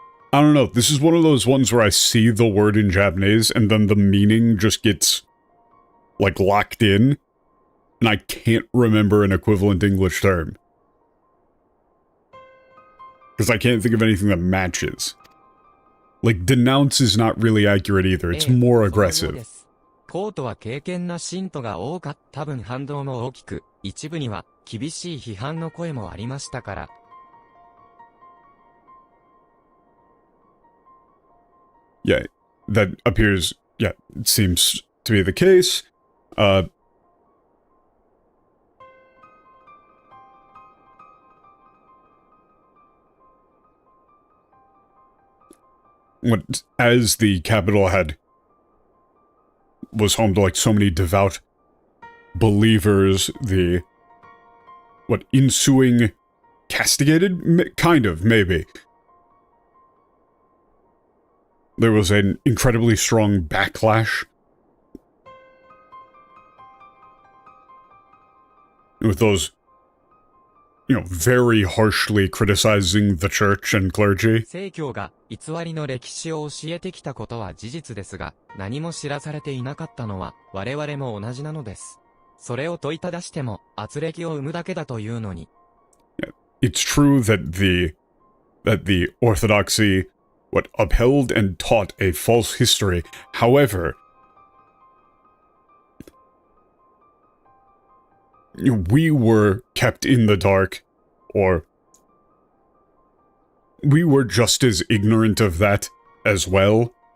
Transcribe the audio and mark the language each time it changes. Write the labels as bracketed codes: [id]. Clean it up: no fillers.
[en] I don't know, this is one of those ones where I see the word in Japanese, and then the meaning just gets, like, locked in, and I can't remember an equivalent English term. Because I can't think of anything that matches. Like, denounce is not really accurate either, it's more aggressive. [ja] コートは敬虔な信徒が多かった。多分反動も大きく、一部には厳しい批判の声もありましたから。 [en] Yeah, that appears, yeah, it seems to be the case. As the capital was home to, like, so many devout believers, the, ensuing castigated? Kind of, maybe. There was an incredibly strong backlash. With those, you know, very harshly criticizing the church and clergy. [ja] 正教が偽りの歴史を教えてきたことは事実ですが、何も知らされていなかったのは我々も同じなのです。それを問いただしても圧力を生むだけだというのに。 [en] It's true that the orthodoxy upheld and taught a false history. However, we were kept in the dark, or we were just as ignorant of that as well.